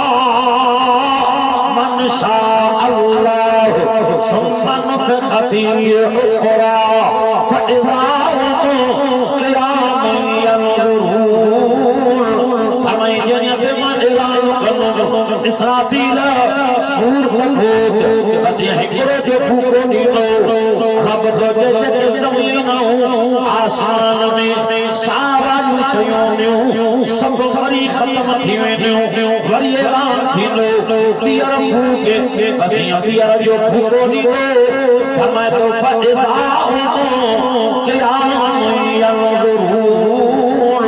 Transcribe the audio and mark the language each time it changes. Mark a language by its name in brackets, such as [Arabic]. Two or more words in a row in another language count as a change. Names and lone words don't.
[Arabic] من شاء الله ثم نفخ فيه أخرى فإذا [Sindhi] इसराफील सूर फूक बस हिकड़ो जो फूको ॾींदो रब तो जेके ज़मीन आसमान में सारियूं शयूं सभु वरी ख़त्म थी वेंदियूं वरी ऐलान थींदो ॿीहर फूके बस ॿीहर जो फूको ॾींदो फरमाए थो [Arabic] فإذا قيام ينظرون